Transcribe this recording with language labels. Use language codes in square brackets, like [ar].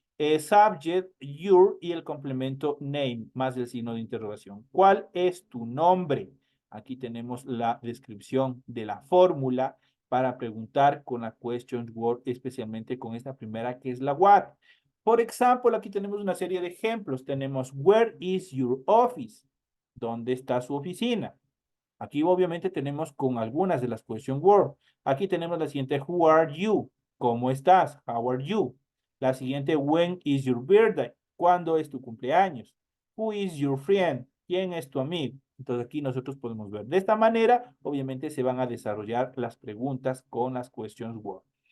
[es] Subject, your y el complemento name, más el signo de interrogación. ¿Cuál es tu nombre? Aquí tenemos la descripción de la fórmula para preguntar con la question word, especialmente con esta primera que es la what. Por ejemplo, aquí tenemos una serie de ejemplos. Tenemos, [en] where is your office? [es] ¿Dónde está su oficina? Aquí obviamente tenemos con algunas de las question word. Aquí tenemos la siguiente, [en] who are you? [es] ¿Cómo estás? [en] How are you? [es] La siguiente, [en] when is your birthday? [es] ¿Cuándo es tu cumpleaños? [en] Who is your friend? [es] ¿Quién es tu amigo? Entonces aquí nosotros podemos ver. De esta manera, obviamente se van a desarrollar las preguntas con las questions word.